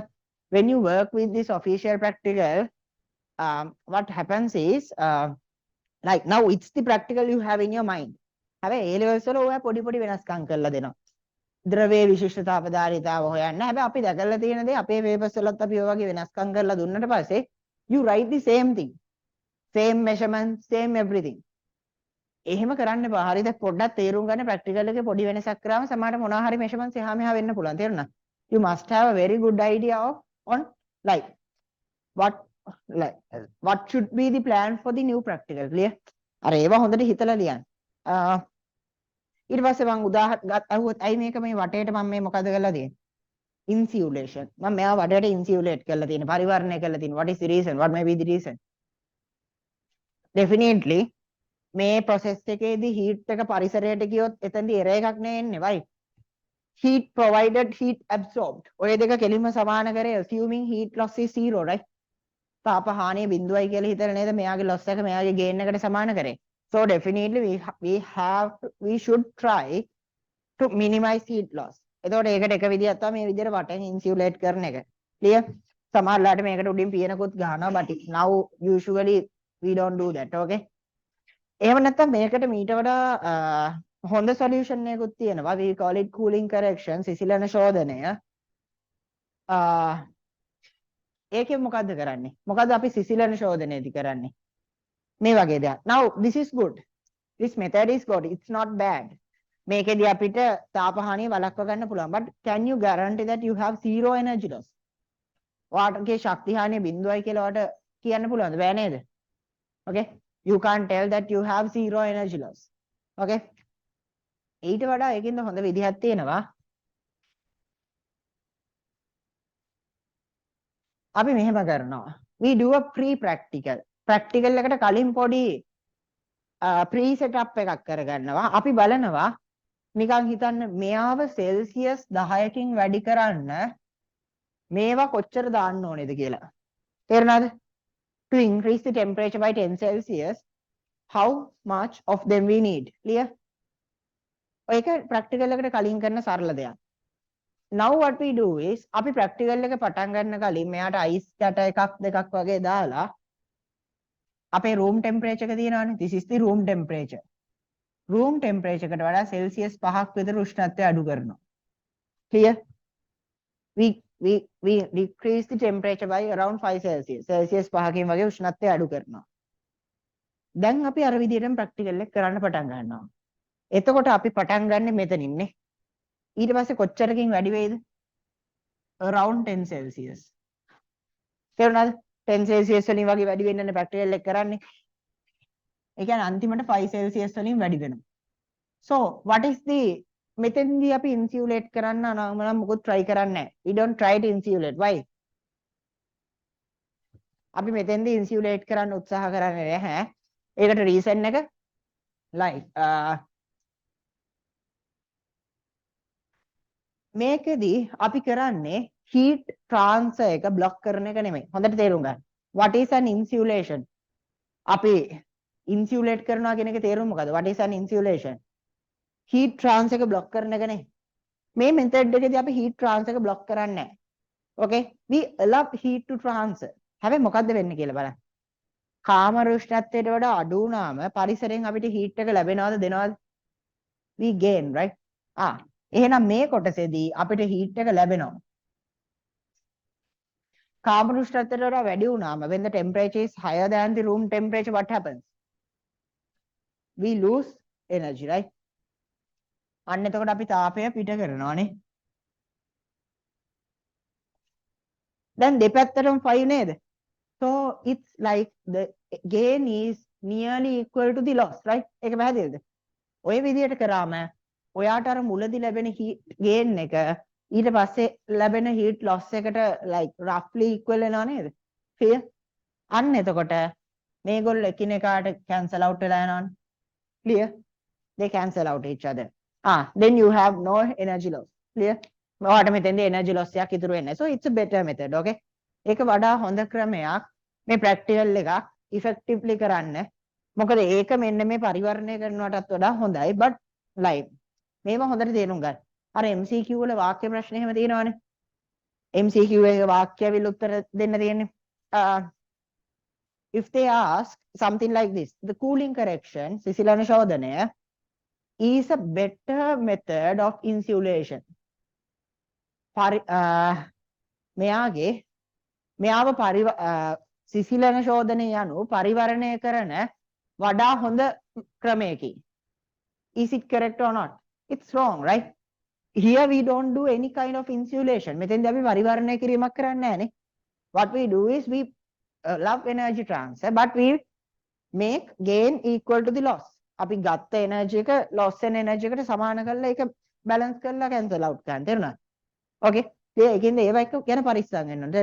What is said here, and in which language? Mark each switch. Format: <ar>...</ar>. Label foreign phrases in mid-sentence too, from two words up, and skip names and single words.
<en>When you work with this official practical, what happens is like now it's the practical you have in your mind.</en> <si>හැබැයි</si> <en>A levels</en> <si>වල ඔය පොඩි පොඩි වෙනස්කම් කරලා දෙනවා. ද්‍රවයේ විශිෂ්ට අපදාරිතාව හොයන්න. හැබැයි අපි දැකලා තියෙන දේ අපේ papers වලත් අපි ඔය වගේ වෙනස්කම් කරලා දුන්නට පස්සේ</si> <en>you write the same thing. Same measurement, same everything.</en> <si>එහෙම කරන්න එපා. හරිද? පොඩ්ඩක් තේරුම් ගන්න practical එකේ පොඩි වෙනසක් කරාම සමහරට මොනවා හරි measurements එහා මෙහා වෙන්න පුළුවන්. තේරුණා?</si> <en>You must have a very good idea of on like what should be the plan for the new practical. Clear?</en> <si>අර ඒවා හොඳට හිතලා ලියන්න. ඊට පස්සේ මම උදාහරණ අහුවොත් අයි මේක මේ වටේට මම මේ මොකද කරලා තියෙන්නේ? Insulation. මම මෙයා වටේට insulate කරලා තියෙන්නේ. පරිවර්ණය කරලා තියෙන්නේ.</si> <en>What is the reason? What may be the reason?</en> <si>Definitely මේ process එකේදී heat එක පරිසරයට ගියොත් එතනදී error එකක් නේ එන්නේ,</si> <en>right? Heat provided, heat absorbed.</en> <si>ඔය දෙක කෙලින්ම සමාන කරේ</si> <en>assuming heat loss is 0, right?</en> <si>තාප හානිය බිඳුවයි කියලා හිතලා නේද මෙයාගේ loss එක මෙයාගේ gain එකට සමාන කරේ.</si> <en>So definitely we should try to minimize heat loss.</en> <si>එතකොට ඒකට එක විදියක් තමයි මේ විදිහට වටෙන් insulate කරන එක. Clear? සමහරලාට මේකට උඩින් පියනකුත් ගහනවා</si> <en>but now usually we don't do that. Okay?</en> <si>එහෙම නැත්නම් මේකට මීට වඩා හොඳ solution එකකුත් තියෙනවා.</si> <en>We call it cooling correction,</en> <si>සිසිලන ශෝධනය. ඒකෙන් මොකද්ද කරන්නේ? මොකද්ද අපි සිසිලන ශෝධනයේදී කරන්නේ? මේ වගේ දෙයක්.</si> <en>Now this is good. This method is good. It's not bad.</en> <si>මේකෙදී අපිට තාපහානිය වළක්ව ගන්න පුළුවන්.</si> <en>But can you guarantee that you have zero energy loss?</en> <si>ඔයාටගේ ශක්ති හානිය බිඳුවයි කියලා ඔයාට කියන්න පුළුවන්ද? බෑ නේද?</si> <en>Okay? You can't tell that you have zero energy loss.</en> <si>Okay? ඊට වඩා ඒකින්ද හොඳ විදිහක් තියෙනවා. අපි මෙහෙම කරනවා.</si> <en>We do a pre-practical.</en> <si>Practical එකට කලින් පොඩි pre-setup එකක් කරගන්නවා. අපි බලනවා නිකන් හිතන්න මෙයාව සෙල්සියස් 10කින් වැඩි කරන්න මේවා කොච්චර දාන්න ඕනේද කියලා. තේරුණාද?</si> <en>To increase the temperature by 10 Celsius, how much of them we need? Clear?</en> <si>ඔයක practical එකට කලින් කරන සරල දෙයක්.</si> <en>now what we do is</en> <si>අපි practical එක පටන් ගන්න කලින් මෙයාට ice කට එකක් දෙකක් වගේ දාලා අපේ room temperature එක තියෙනවානේ.</si> <en>this is the room temperature. room temperature</en> <si>එකට වඩා celsius 5ක් විතර උෂ්ණත්වය අඩු කරනවා.</si> <en>clear? we decrease the temperature by around 5 celsius.</en> <si>celsius 5කින් වගේ උෂ්ණත්වය අඩු කරනවා. දැන් අපි අර විදිහටම practical එක කරන්න පටන් ගන්නවා. එතකොට අපි පටන් ගන්න මෙතනින් නේ. ඊට පස්සේ කොච්චරකින් වැඩි වෙයිද?</si> <en>around 10 celsius.</en> <si>තේරුණාද? 10 celsius වලින් වගේ වැඩි වෙන්නනේ practical එක කරන්නේ. ඒ කියන්නේ අන්තිමට 5 celsius වලින් වැඩි වෙනවා.</si> <en>so what is the</en> <si>මෙතෙන්දී අපි insulate කරන්න නම් මොකොත් try කරන්නේ නැහැ.</si> <en>we don't try to insulate. why?</en> <si>අපි මෙතෙන්දී insulate කරන්න උත්සාහ කරන්නේ නැහැ. ඒකට reason එක like මේකෙදී අපි කරන්නේ</si> <en>heat transfer</en> <si>එක block කරන එක නෙමෙයි. හොඳට තේරුම් ගන්න.</si> <en>what is an insulation?</en> <si>අපි insulate කරනවා කියන එකේ තේරුම මොකද්ද?</si> <en>what is an insulation? heat transfer</en> <si>එක block කරන එක නේ. මේ method එකේදී අපි</si> <en>heat transfer</en> <si>එක block කරන්නේ නැහැ.</si> <en>okay? we allow heat to transfer.</en> <si>හැබැයි මොකද්ද වෙන්නේ කියලා බලන්න. කාමර උෂ්ණත්වයට වඩා අඩු වුණාම පරිසරයෙන් අපිට heat එක ලැබෙනවද දෙනවද?</si> <en>we gain, right?</en> <si>එහෙනම් මේ කොටසේදී අපිට heat එක ලැබෙනවා. කාමර උෂ්ණත්වයට වඩා වැඩි වුණාම</si> <en>when the temperature is higher than the room temperature, what happens? we lose energy, right?</en> <si>අන්න එතකොට අපි තාපය පිට කරනවානේ. දැන් දෙපැත්තටම 5 නේද?</si> <en>so it's like the gain is nearly equal to the loss, right?</en> <si>ඒක පැහැදිලිද? ඔය විදිහට කරාම ඔයාට අර මුලදී ලැබෙන</si> <en>heat gain</en> <si>එක ඊට පස්සේ ලැබෙන</si> <en>heat loss</en> <si>එකට</si> <en>like roughly equal</en> <si>වෙනවා නේද? clear? අන්න එතකොට මේගොල්ලෝ එකිනෙකාට</si> <en>cancel out</en> <si>වෙලා යනවානේ.</si> <en>clear? they cancel out each other. then you have no energy loss. clear?</en> <si>ඔයාට මෙතෙන්දී</si> <en>energy loss</en> <si>එකක් ඉතුරු වෙන්නේ.</si> <en>so it's a better method. okay?</en> <si>ඒක වඩා හොඳ ක්‍රමයක් මේ practical එකක් effectively කරන්න. මොකද ඒක මෙන්න මේ පරිවර්ණය කරනවටත් වඩා හොඳයි.</si> <en>but like</en> <si>මේව හොඳට තේරුම් ගන්න. අර MCQ වල වාක්‍ය ප්‍රශ්න එහෙම තියෙනවනේ. MCQ එකේ වාක්‍යවල උත්තර දෙන්න තියෙන්නේ.</si> <en>if they ask something like this, the cooling correction</en> <si>සිසිලන ශෝධනය</si> <en>is a better method of insulation.</en> <si>මෙයාව සිසිලන ශෝධනය යනු පරිවර්ණය කරන වඩා හොඳ ක්‍රමයකි.</si> <en>is it correct or not? it's wrong, right? here we don't do any kind of insulation.</en> <si>මෙතෙන්දී අපි පරිවර්ණය කිරීමක් කරන්නේ නැහැනේ.</si> <en>what we do is we love energy transfer but we make gain equal to the loss.</en> <si>අපි ගත්ත energy එක loss වෙන energy එකට සමාන කරලා ඒක balance කරලා</si> <en>cancel out</en> <si>කරන්න. තේරුණාද? okay? ඒකින්ද ඒව එක ගැන පරිස්සම් වෙන්න ඕන.</si>